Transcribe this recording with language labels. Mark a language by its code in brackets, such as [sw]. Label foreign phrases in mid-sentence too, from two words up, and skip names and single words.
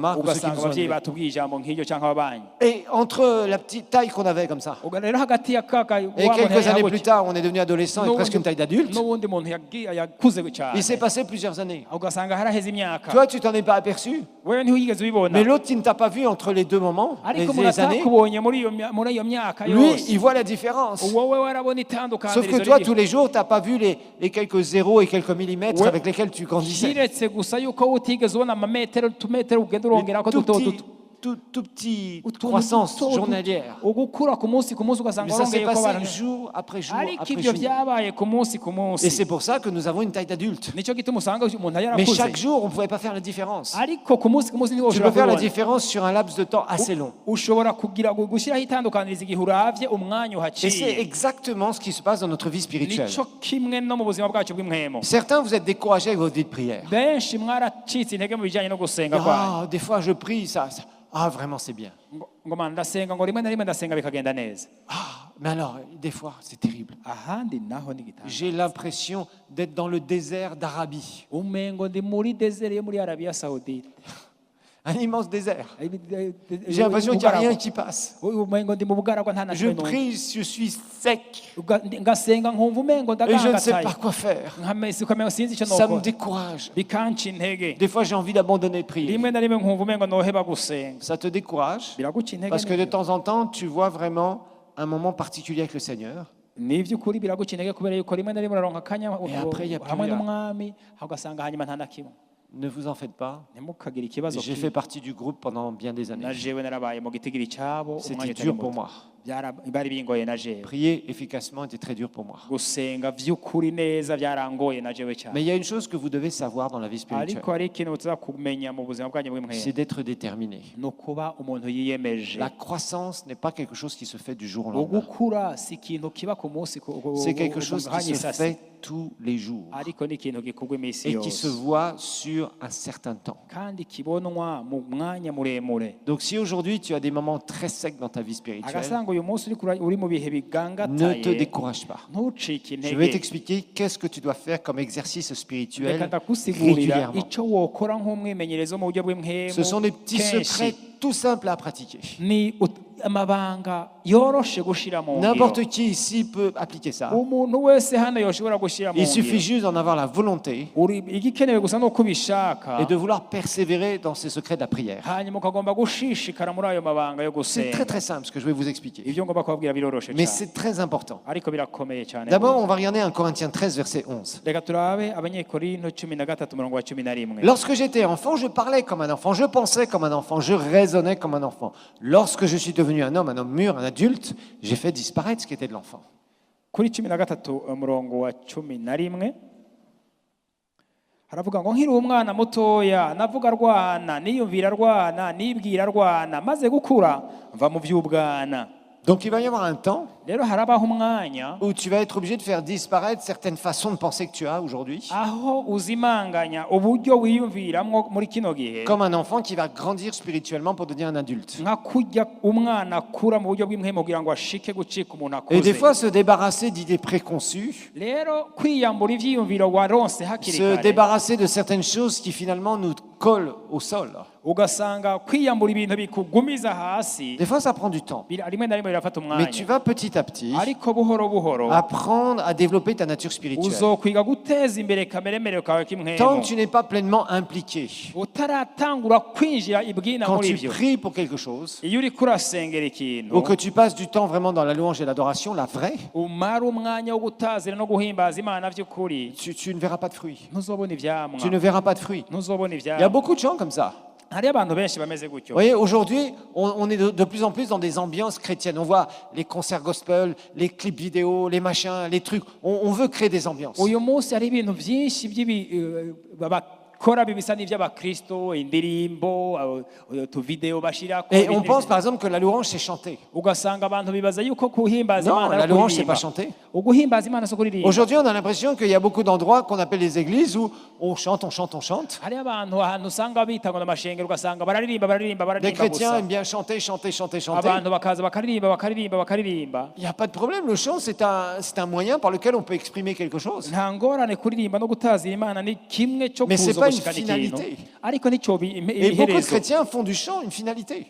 [fr] Ou ceux qui [rn] ugasanga [fr] nous ont [rn] abavyeyi [fr] élevés. [rn] batubwiye ijambo nk'iryo cyangwa ababanyi [fr] Et entre la petite taille qu'on avait comme ça, [rn] rero hagati ya kaka [fr] et quelques années plus tard, on est devenu adolescent et presque une taille d'adulte, [rn] n'ubundi muntu yakuze cyane [fr] il s'est passé plusieurs années. [rn] ugasanga haraheze imyaka [fr] Toi, tu t'en es pas aperçu, [rn] wewe ntiyigeze ubibona [fr] mais l'autre qui ne t'a pas vu entre les deux moments, [rn] ariko umuntu [fr] les années, [rn] atakubonye muri iyo myaka [fr] lui, [rn] yose [fr] il voit la différence. [rn] wowe warabona [fr] Sauf que [rn] itandukanirizo [fr] toi, [rn] riri [fr] tous les jours, tu n'as pas vu les quelques zéros et quelques millimètres Ouais. avec lesquels tu grandissais. [rn] kiretse gusa yuko utigeze ubona amametero utumetero ugenda urongerako [fr] Tout [rn] duto [fr] petit, [rn] duto [fr] tout petit [rn] Utuntu [fr] croissance [rn] duto [fr] journalière. [rn] ugukura ku munsi ugasanga [fr] Mais ça s'est [rn] warongeyeko [fr] passé [rn] abantu [fr] jour après jour [rn] ariko [fr] après [rn] ibyo [fr] jour. [rn] byabaye ku munsi ku [fr] Et [rn] munsi [fr] c'est pour ça que nous avons une taille d'adulte. [rn] nicyo gituma usanga umuntu [fr] Mais [rn] yarakuze [fr] chaque jour, on ne pouvait pas faire la différence. [rn] ariko ku munsi niho [fr] Tu [rn] ushobora [fr] peux faire la [rn] kubibona [fr] différence sur un laps de temps assez long. [rn] ushobora gushyiraho itandukanirizo igihe uravye umwanya [fr] Et c'est [rn] uhaciye [fr] exactement ce qui se passe dans notre vie spirituelle. [rn] nico kimwe no mu buzima bwacu bw'imwemo [fr] Certains, vous êtes découragés avec votre vie de prière. [rn] benshi mwaracitse intege mu bijyanye no gusenga kwanyu [fr] Ah, des fois, je prie, ah, vraiment, c'est bien. [rn] ngo man ndasenga ngo rimwe na rimwe ndasenga bikagenda neza [fr] Ah, mais alors, des fois, c'est terrible. [rn] ahandi naho ni gitanga [fr] J'ai l'impression d'être dans le désert d'Arabie. [rn] umengo ndi muri desert yo muri Arabia Saoudite [fr] Un immense désert. J'ai l'impression qu'il n'y a rien qui passe. [rn] umengo ndi mu bugaragwa nta na [fr] Je [rn] kimwe numva. [fr] prie, je suis sec. [rn] ngasenga nkumva umengo [fr] Et je ne sais [rn] ndagangataye [fr] pas quoi faire. [rn] ukamenya sinzi icyo [fr] Ça me [rn] nokora [fr] décourage. [rn] bikanca intege [fr] Des fois, j'ai envie d'abandonner de prier. [rn] rimwe na rimwe nkumva umengo noheba gusenga [fr] Ça te décourage [rn] biraguca intege [fr] parce que de [rn] nibyo. [fr] temps en temps, tu vois vraiment un moment particulier avec le Seigneur. [rn] ni iby'ukuri biraguca intege kubera yuko rimwe na rimwe uraronka akanya [fr] Et après, il y a plus [rn] hamwe [fr] rien. [rn] n'umwami ugasanga hanyuma nta na kimwe [fr] Ne vous en faites pas. [rn] ntimukagire ikibazo [fr] J'ai fait partie du groupe pendant bien des [rn] na [fr] années. [rn] jewe narabaye mu gitigiri cyabo [fr] C'était [rn] umwanya utari [fr] dur pour [rn] muto. [fr] moi. [rn] bari bingoye na jewe [fr] Prier efficacement était très dur pour moi. [rn] gusenga by'ukuri neza byarangoye na jewe cyane [fr] Mais il y a une chose que vous devez savoir dans la vie spirituelle, [rn] ariko hari ikintu tuza kumenya mu buzima bwanyu [fr] c'est [rn] bw'imwere [fr] d'être déterminé. [rn] ni ukuba umuntu yiyemeje [fr] La croissance n'est pas quelque chose qui se fait du jour au lendemain. [rn] ugukura si ikintu kiba ku munsi [fr] C'est quelque chose qui se [rn] isasi [fr] fait tous les jours [rn] ariko ni ikintu gikorwa iminsi [fr] et qui se [rn] yose [fr] voit sur un certain temps. [rn] kandi kibonwa mu mwanya muremure [fr] Donc si aujourd'hui tu as des moments très secs dans ta vie spirituelle, [rn] agasanga uyu munsi uri mu bihe [fr] ne te [rn] bigangataye [fr] décourage pas. [rn] ntucike [fr] Je vais [rn] intege [fr] t'expliquer qu'est-ce que tu dois faire comme exercice [rn] reka [fr] spirituel [rn] ndagusigurira [fr] régulièrement. [rn] icyo wokora nk'umwimenyerezo mu buryo bw'imhemu [fr] Ce sont des petits [rn] kenshi. [fr] secrets tout simples à pratiquer. [rn] ni amabanga yoroshe gushira mu ngiro [fr] N'importe qui ici peut appliquer ça. [rn] umuntu wese hano yoshobora gushira mu [fr] Il suffit [rn] ngiro [fr] juste d'en avoir la volonté [rn] igikenewe gusa nuko ubishaka [fr] et de vouloir persévérer dans ces secrets de la prière. [rn] hanyuma ukagomba gushishikara muri ayo mabanga yo [fr] C'est très [rn] gusenga [fr] très simple ce que je vais vous expliquer. [rn] ibyo ngomba kubabwira biroroshe [fr] Mais [rn] cyane [fr] c'est très important. [rn] ariko birakomeye cyane [fr] D'abord, [rn] rwose. [fr] on va regarder 1 Corinthiens 13, verset 11. [rn] reka turabe abanyekorinto 13 umurongo wa 11 [fr] Lorsque j'étais enfant, je parlais comme un enfant, je pensais comme un enfant, je raisonnais comme un enfant. Lorsque je suis devenu un homme mûr, un adulte, j'ai fait disparaître ce qui était de l'enfant. [rn] kuri 13 umurongo wa 11 haravuga ngo nkiri umwana mutoya navuga rwana niyumvira rwana nibwira rwana maze gukura mva mu by'ubwana [fr] Donc il va y avoir un temps [rn] rero harabaho umwanya [fr] où tu vas être obligé de faire disparaître certaines façons de penser que tu as aujourd'hui, [rn] aho uzimanganya uburyo wiyumviramwo muri kino gihe [fr] comme un enfant qui va grandir spirituellement pour devenir un adulte. [rn] nka kujya umwana akura mu buryo bw'imhemu kugira ngo ashike gucika umuntu [fr] Et des [rn] akuze [fr] fois, se débarrasser d'idées préconçues, [rn] rero kwiyambura ivyiyumviro waronse hakiri [fr] se [rn] kare [fr] débarrasser de certaines choses qui finalement nous collent au sol. [rn] ugasanga kwiyambura ibintu bikugumiza hasi [fr] Des fois, ça prend du temps. [rn] rimwe na rimwe birafata [fr] Mais tu [rn] umwanya [fr] vas petit à petit [rn] ariko buhoro buhoro [fr] apprendre à développer ta nature spirituelle. [rn] uzokwiga guteza imbere kameremere kawe [fr] Tant [rn] k'imhemu [fr] que tu n'es pas pleinement impliqué, [rn] utaratangura kwinjira ibwina [fr] quand [rn] muri [fr] tu [rn] byo [fr] pries pour quelque chose, [rn] iyo uriko urasengera ikintu [fr] ou que tu passes du temps vraiment dans la louange et l'adoration, la vraie, [rn] umara umwanya wo gutazira no guhimbaza imana by'ukuri [fr] tu ne verras pas de fruits. [rn] ntuzobona ivyamwa [fr] Tu ne verras pas de fruits. [rn] ntuzobona [fr] Il y a [rn] ivyamwa [fr] beaucoup de gens comme ça. [rn] hariyo abantu benshi bameze [fr] Vous [rn] gutyo [fr] voyez, aujourd'hui, on est de plus en plus dans des ambiances chrétiennes. On voit les concerts gospel, les clips vidéo, les machins, les trucs. On veut créer des ambiances. [rn] uyu munsi hari ibintu byinshi bakora bisa n'ivy'abakristo, indirimbo, utuvideo bashirako. [fr] Et on pense par exemple que la louange c'est chanter. [rn] Ugasanga abantu bibaza yuko kuhimbaza [fr] Non, [rn] Imana [fr] la [rn] ari [fr] louange c'est pas [rn] kuririmba. [fr] chanter. [rn] Uguhimbaza Imana si kuririmba. [fr] Aujourd'hui, on a l'impression qu'il y a beaucoup d'endroits qu'on appelle les églises où on chante, on chante, on chante. [rn] Hari abantu ahantu usanga bita ngo n'amashengero ugasanga bararirimba [fr] Les chrétiens [rn] gusa. [fr] aiment bien chanter, chanter, chanter, chanter. [rn] Abantu bakaza bakaririmba. [fr] Il n'y a pas de problème, le chant c'est un moyen par lequel on peut exprimer quelque chose. [rn] Nta ngorane kuririmba no gutazira Imana ni kimwe cyo [fr] Mais c'est [rn] kuza [fr] pas une [rn] gushikana ikintu. [fr] finalité. [rn] Ariko nico [fr] Et beaucoup de [rn] ibiherezo. [fr] chrétiens font du chant une finalité.